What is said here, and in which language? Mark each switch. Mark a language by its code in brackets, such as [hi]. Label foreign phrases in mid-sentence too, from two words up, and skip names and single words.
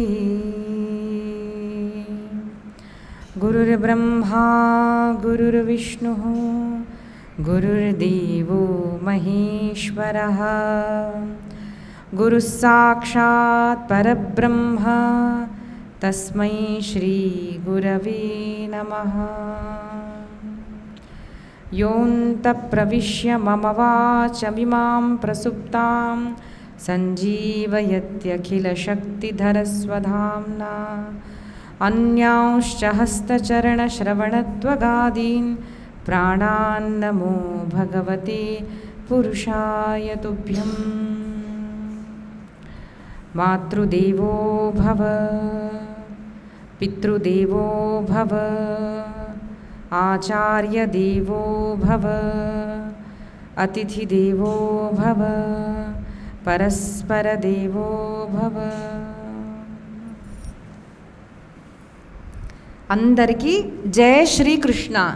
[sa] गुरुर्ब्रह्मा गुरुर्विष्णुः गुरुर्देवो महेश्वरः गुरुः साक्षात् परब्रह्म तस्मै श्री गुरवे नमः. యోऽन्तः प्रविश्य मम वाचमिमां प्रसुप्तां सञ्जीवयत्यखिलशक्तिधरस्वधाम्ना अन्यांश्च हस्तचरणश्रवणत्वगादीन् प्राणान्नमो भगवते पुरुषाय तुभ्यं. मातृदेवो भव पितृदेवो भव, आचार्यदेवो भव, अतिथिदेवो भव, परस्परदेवो भव. [te] అందరికీ జయ శ్రీకృష్ణ.